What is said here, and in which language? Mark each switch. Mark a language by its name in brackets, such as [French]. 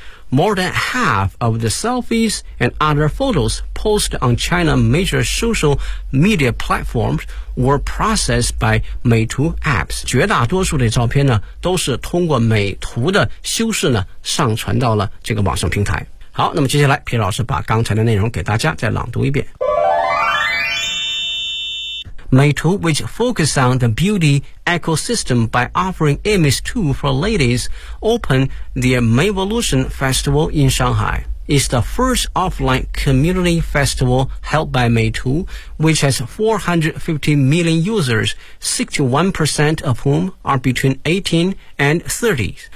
[English] More than half of the selfies and other photos posted on China major social media platforms were processed by 美图 apps。 [Chinese] 绝大多数的照片呢，都是通过美图的修饰呢，上传到了这个网上平台。好，那么接下来，皮老师把刚才的内容给大家再朗读一遍。 [English] Meitu, which focuses on the beauty ecosystem by offering image tools for ladies, opened their Mayvolution Festival in Shanghai. It's the first offline community festival held by Meitu, which has 450 million users, 61% of whom are between 18 and 30.